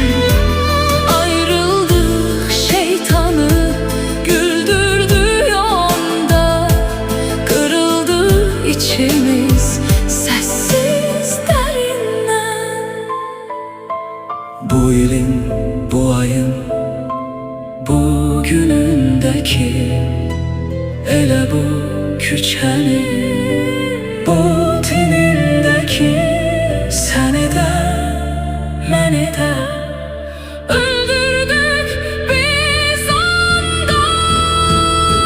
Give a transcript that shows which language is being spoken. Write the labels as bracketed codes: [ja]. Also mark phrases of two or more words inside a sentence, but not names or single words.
[tr] Ayrıldık, şeytanı güldürdü yolda. Kırıldı içimiz sessiz derinden. [az] Bu ilin, bu ayın, bugünündeki, elə bu küçənin, bu tinindeki, səni də, məni də Öldürdük biz ondan.